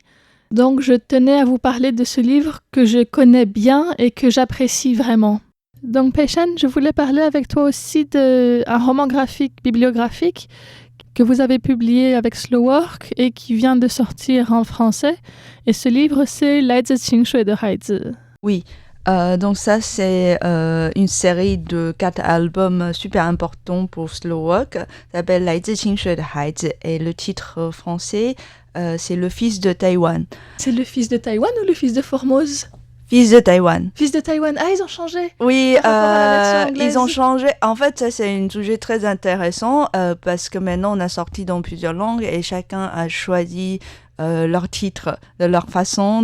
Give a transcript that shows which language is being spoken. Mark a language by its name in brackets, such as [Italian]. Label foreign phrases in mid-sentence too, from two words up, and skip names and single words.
[French] Donc je tenais à vous parler de ce livre que je connais bien et que j'apprécie vraiment. Donc Pei-Shan, je voulais parler avec toi aussi d'un roman graphique bibliographique que vous avez publié avec Slow Work et qui vient de sortir en français. Et ce livre, c'est [Chinese] 来自清水的孩子. [French] Oui, donc ça c'est une série de 4 albums super importants pour Slow Work. Ça s'appelle [Chinese] 来自清水的孩子 [French] et le titre français c'est Le fils de Taïwan. C'est le fils de Taïwan ou le fils de Formose? Fils de Taïwan. Fils de Taïwan. Ah, ils ont changé. Oui, par rapport à la version anglaise. ils ont changé. En fait, ça c'est un sujet très intéressant parce que maintenant on a sorti dans plusieurs langues et chacun a choisi leur titre de leur façon.